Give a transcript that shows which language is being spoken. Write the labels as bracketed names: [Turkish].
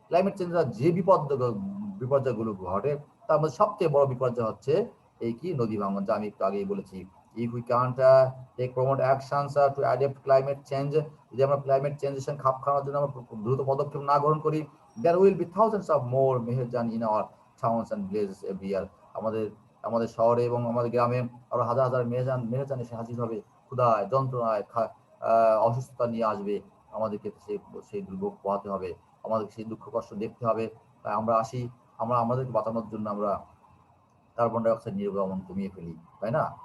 [Bangla] Climate change যে বিপর্যয়গুলো ঘটে তার মধ্যে সবচেয়ে বড় বিপর্যয় হচ্ছে এই কি নদী ভাঙন, যা আমি একটু আগেই বলেছি। [English] If we can't take promote actions to adapt climate change, [Bangla] যদি আমরা ক্লাইমেট চেঞ্জের সঙ্গে খাপ খাওয়ানোর জন্য আমরা দ্রুত পদক্ষেপ না গ্রহণ করি, [English] there will be thousands of more Meherjan in our towns and villages every year. [Bangla] আমাদের শহরে এবং আমাদের গ্রামে আরো হাজার হাজার মেহেরজান এসে হাজির হবে, ক্ষুধায়, যন্ত্রণায়, অসুস্থতা নিয়ে আসবে। আমাদেরকে সেই দুর্ভোগ পোহাতে হবে, আমাদেরকে সেই দুঃখ কষ্ট দেখতে হবে। তাই আমরা আমাদেরকে বাঁচানোর জন্য আমরা কার্বন ডাই অক্সাইড নির্গমন কমিয়ে ফেলি, তাই না?